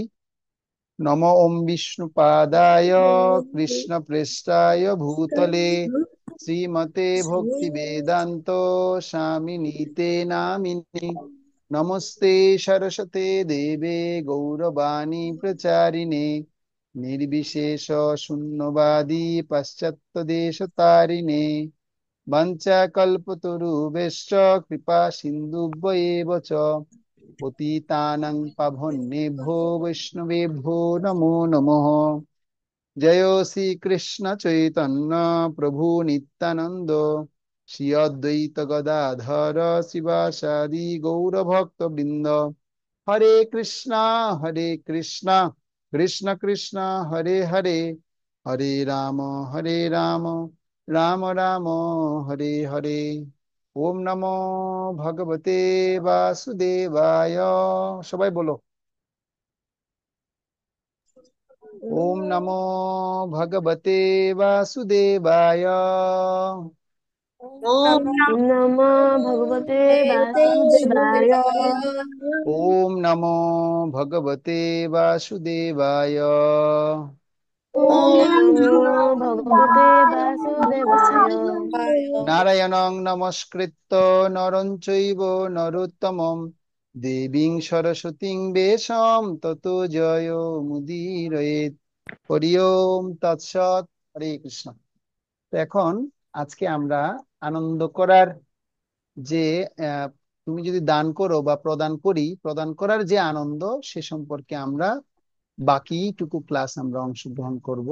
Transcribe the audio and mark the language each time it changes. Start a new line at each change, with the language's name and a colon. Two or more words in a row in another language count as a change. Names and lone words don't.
Sanskrit: নম ওম বিষ্ণুপাদায় কৃষ্ণ পৃষ্ঠায় ভূতলে শ্রীমতে ভক্তি বেদান্ত স্বামিনীতে নামিনে নমস্তে সরস্বতে দেবে গৌরবাণী প্রচারিণে নির্বিশেষ শূন্যবাদী পাশ্চাত্য দেশ তারিণে বঞ্চকল্পতরুভ্যশ্চ কৃপা সিন্ধুভ্যেব চ পতিতানাং পাবনেভ্যো বৈষ্ণবেভ্যো নমো নমঃ।
Bangla: জয় শ্রী কৃষ্ণ চৈতন্য প্রভু নিত্যানন্দ, শ্রী অদ্বৈত গদাধর শিবাসাদি গৌরভক্ত বৃন্দ।
Sanskrit: হরে কৃষ্ণ, হরে কৃষ্ণ, কৃষ্ণ কৃষ্ণ হরে হরে, হরে রাম, হরে রাম, রাম রাম হরে হরে। ওম নমো ভগবতে বাসুদেবায়।
Bangla: সবাই বলো,
Sanskrit: ওম নমো ভগবতে বাসুদেবায়। ओम ওম নমঃ ভগবতে বাসুদেবায়। ওম নমো ভগবতে বাসুদেবায়। ওম ओम নমঃ ভগবতে বাসুদেবায়। নারায়ণং নমস্কৃত্য নরং চৈব নরোত্তমং দেবীং সরস্বতীং বেশম ততো জয় মুদীরয়েৎ। হরি ওম তৎসৎ। হরে কৃষ্ণ।
Bangla: তো এখন আজকে আমরা আনন্দ করার যে, আহ, তুমি যদি দান করো বা প্রদান করি, প্রদান করার যে আনন্দ, সে সম্পর্কে আমরা বাকিটুকু ক্লাস আমরা অংশগ্রহণ করব।